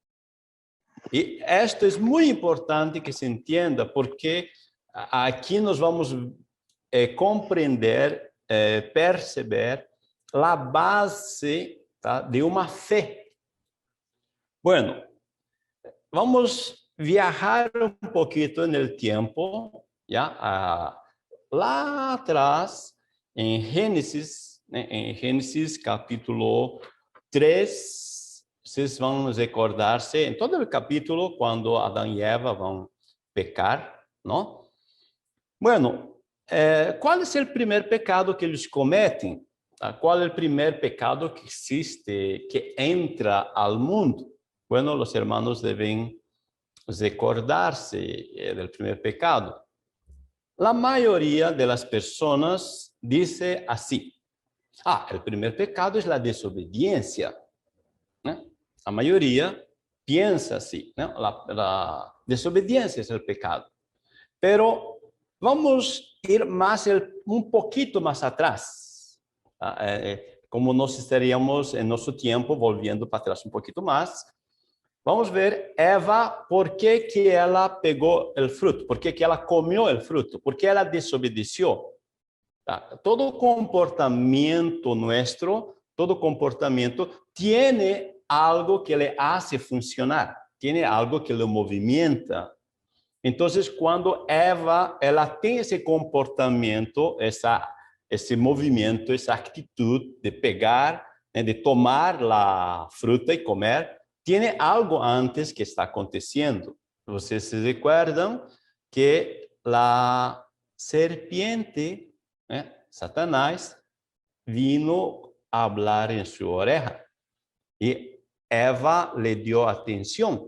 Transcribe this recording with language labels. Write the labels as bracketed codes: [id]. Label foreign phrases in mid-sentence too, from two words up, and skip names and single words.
[es] Y esto es muy importante que se entienda, porque aquí nos vamos a comprender, perceber la base de una fe. Bueno, vamos viajar un poquito en el tiempo, ¿ya? [pt] Lá atrás, [es] en Génesis capítulo 3, [pt] vocês vão recordar-se, em todo o capítulo, quando Adão e Eva vão pecar, não? Bueno, qual é o primeiro pecado que eles cometem? Qual é o primeiro pecado que existe, que entra ao mundo? Bueno, os hermanos devem recordar-se [es] del primer pecado. La mayoría de las personas dice así, el primer pecado es la desobediencia. La mayoría piensa así, la desobediencia es el pecado. Pero vamos a ir un poquito más atrás, como nos estaríamos en nuestro tiempo volviendo para atrás un poquito más. [pt] Vamos ver Eva, por que ela pegou o fruto, por que ela comeu o fruto, por que ela desobedeceu. [es] Todo comportamento nuestro, todo comportamento tiene algo que le hace funcionar, tiene algo que le movimenta. Entonces, cuando Eva, [pt] ela tem esse comportamento, esse movimento, essa atitude de pegar, de tomar a fruta e comer, [es] tiene algo antes que está aconteciendo. [pt] Vocês se [es] recuerdan que la serpiente, Satanás, vino hablar en su oreja. Y Eva le dio atención.